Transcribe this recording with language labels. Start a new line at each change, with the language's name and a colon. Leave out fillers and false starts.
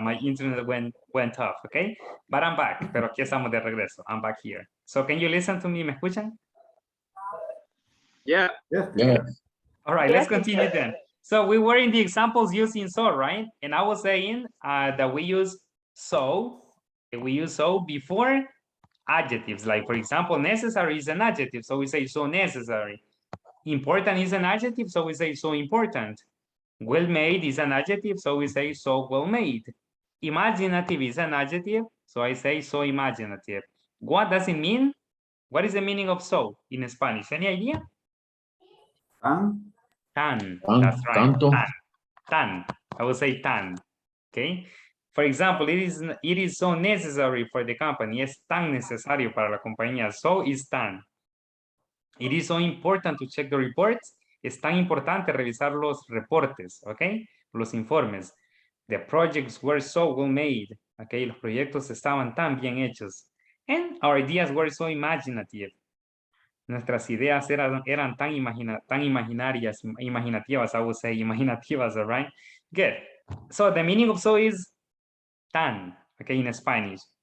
English: My internet went off, okay? But I'm back.
Spanish: Pero aquí estamos de regreso.
English: I'm back here. So can you listen to me?
Spanish: ¿Me escuchan?
English: Yeah. Yes. All right, let's continue then. So we were in the examples using so, right? And I was saying that we use so before adjectives. Like, for example, necessary is an adjective. So we say so necessary. Important is an adjective, so we say so important. Well made is an adjective, so we say so well made. Imaginative is an adjective, so I say so imaginative. What does it mean? What is the meaning of so in Spanish? Any idea? Tan. That's right.
Spanish: Tanto.
English: Tan. I will say tan. Okay. For example, it is so necessary for the company.
Spanish: Es tan necesario para la compañía.
English: So is tan. It is so important to check the reports.
Spanish: Es tan importante revisar los reportes, ¿ok? Los informes.
English: The projects were so well made, ¿ok?
Spanish: Los proyectos estaban tan bien hechos.
English: And our ideas were so imaginative.
Spanish: Nuestras ideas eran tan imaginarias, imaginativas,
English: I would say, imaginativas, all right? Good. So the meaning of so is tan, okay, in Spanish.